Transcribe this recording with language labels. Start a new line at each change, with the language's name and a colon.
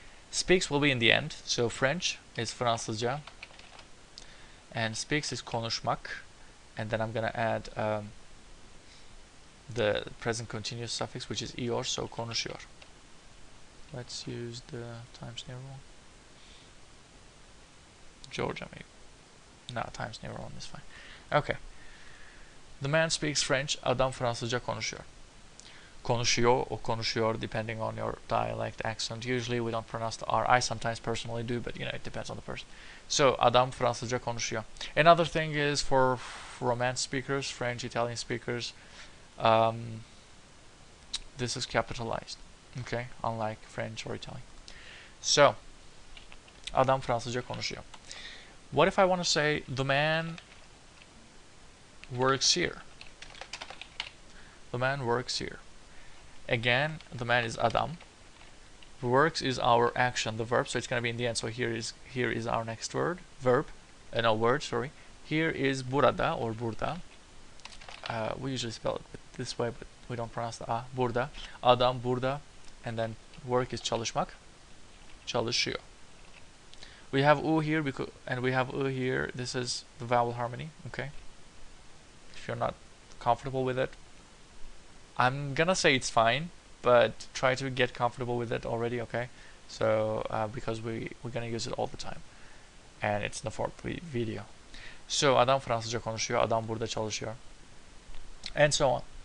English: Speaks will be in the end, so French is Fransızca, and speaks is konuşmak, and then I'm gonna add the present continuous suffix, which is iyor, so konuşuyor. Let's use the Times New Roman. Georgia maybe. No, Times New Roman is fine. Okay. The man speaks French,
Turkish: adam Fransızca konuşuyor.
English: Konuşuyor or konuşuyor, depending on your dialect, accent. Usually we don't pronounce the R. I sometimes personally do, but it depends on the person.
Turkish: So adam Fransızca konuşuyor.
English: Another thing is for Romance speakers, French, Italian speakers, this is capitalized. Okay, unlike French or Italian.
Turkish: So, adam Fransızca konuşuyor.
English: What if I want to say the man works here? The man works here. Again, the man is adam. Works is our action, the verb, so it's going to be in the end. So here is our next word, verb, no word, sorry. Here is burada or burada. We usually spell it this way, but we don't pronounce the a. Burada, adam, burada, and then work is çalışmak, çalışıyor. We have u here and we have u here. This is the vowel harmony. Okay. If you're not comfortable with it, I'm gonna say it's fine, but try to get comfortable with it already. Okay. So because we're gonna use it all the time, and it's in the fourth video. So
Turkish: adam Fransızca konuşuyor, adam burada çalışıyor,
English: and so on.